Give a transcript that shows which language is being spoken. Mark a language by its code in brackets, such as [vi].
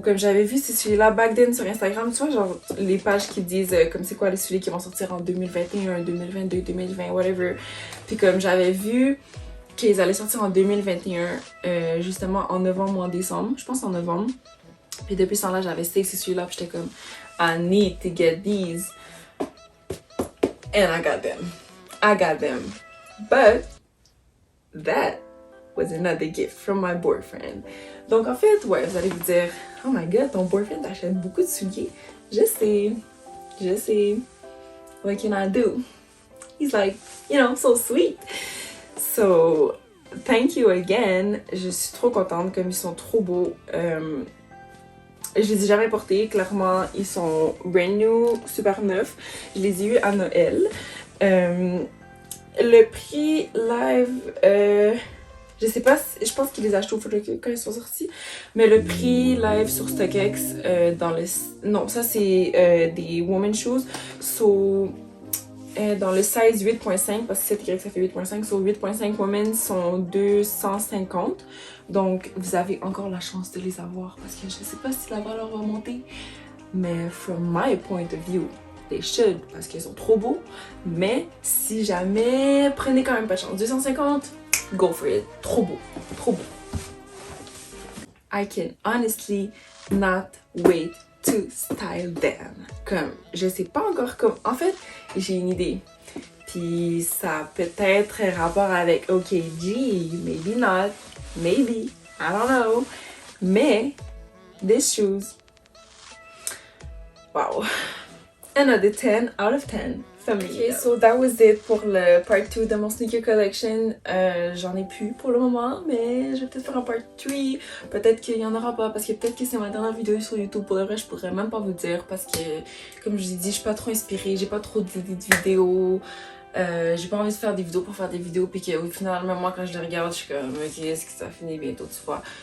[fr] Comme j'avais vu ces souliers-là [en] back then [fr] sur Instagram, tu vois, genre, les pages qui disent comme c'est quoi les souliers qui vont sortir en 2021, 2022, 2020, [en] whatever. [fr] Puis comme j'avais vu qu'ils allaient sortir en 2021, justement en novembre ou en décembre, je pense en novembre. Puis depuis ce temps-là, j'avais ces souliers-là, puis j'étais comme, [en] I need to get these. And I got them. But that was another gift from my boyfriend. [fr] Donc en fait, ouais, vous allez vous dire, [en] oh my god, [fr] ton boyfriend t'achète beaucoup de souliers. Je sais. [en] What can I do? He's like, you know, so sweet. So, thank you again. [fr] Je suis trop contente, comme ils sont trop beaux. Je les ai jamais portés, clairement, ils sont [en] brand new, [fr] super neufs. Je les ai eus à Noël. Le prix live, je sais pas, je pense qu'ils les achetaient au Photocube quand ils sont sortis. Mais le prix live sur StockX, non, ça c'est des [en] women's shoes. [fr] So, dans le size 8.5, parce que 7Y ça fait 8.5, so 8.5 women sont 250. Donc, vous avez encore la chance de les avoir parce que je sais pas si la valeur va monter. [en] Mais from my point of view, they should [fr] parce qu'ils sont trop beaux. Mais si jamais, prenez quand même pas de chance. [en] 250, go for it. [fr] Trop beau. [en] I can honestly not wait to style them. [fr] Comme, je sais pas encore comme... En fait, j'ai une idée. Puis ça a peut-être un rapport avec OKG, [en] maybe not, maybe, I don't know. [fr] Mais, [en] these shoes, wow. Another 10 out of 10 [fr] famille. [en] Okay, so that was it [fr] pour le [en] part 2 de mon sneaker collection. [fr] J'en ai plus pour le moment, mais je vais peut-être faire un part 3. Peut-être qu'il y en aura pas, parce que peut-être que c'est ma dernière vidéo sur YouTube. Pour le vrai, je pourrais même pas vous dire, parce que, comme je vous ai dit, je suis pas trop inspirée, j'ai pas trop d'idées de vidéos. J'ai pas envie de faire des vidéos pour faire des vidéos, puis qu'au final, même moi, quand je les regarde, je suis comme, ok, est-ce que ça finit bientôt, tu vois.